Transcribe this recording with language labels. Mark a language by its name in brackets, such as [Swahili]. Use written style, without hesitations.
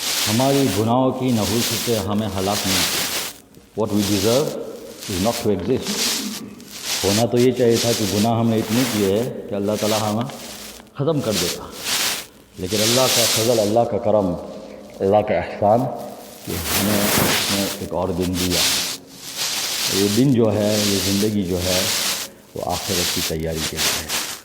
[Urdu] ہماری گناہوں کی نحوست سے ہمیں ہلاک نہیں کیا. [English] What we deserve is not to exist. [Urdu] ہونا تو یہ چاہیے تھا کہ گناہ ہم نے اتنے کیے ہیں کہ اللہ تعالیٰ ہمیں ختم کر دیتا، لیکن اللہ کا فضل، اللہ کا کرم، اللہ کا احسان کہ ہمیں اس نے ایک اور دن دیا. یہ دن جو ہے، یہ زندگی جو ہے، وہ آخرت کی تیاری کے لیے ہے.